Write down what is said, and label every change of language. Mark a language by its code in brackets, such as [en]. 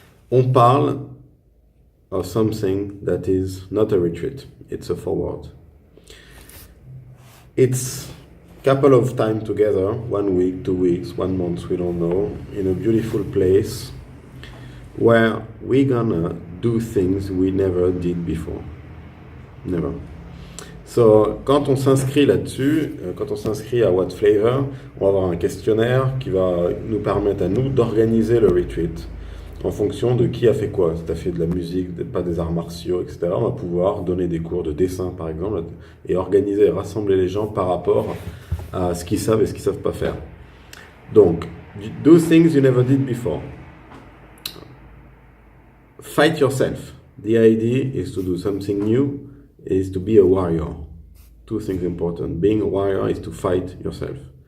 [fr] On parle [en] of something that is not a retreat. It's a forward. It's couple of time together, 1 week, 2 weeks, 1 month, we don't know, in a beautiful place where we're gonna do things we never did before. Never. [fr] So, quand on s'inscrit là-dessus, quand on s'inscrit à What Flavor, on va avoir un questionnaire qui va nous permettre à nous d'organiser le retreat en fonction de qui a fait quoi. Si tu as fait de la musique, pas des arts martiaux, etc., on va pouvoir donner des cours de dessin, par exemple, et organiser et rassembler les gens par rapport à ce qu'ils savent et ce qu'ils ne savent pas faire. [en] Donc, do things you never did before. Fight yourself. The idea is to do something new, is to be a warrior. 2 things important. Being a warrior is to fight yourself.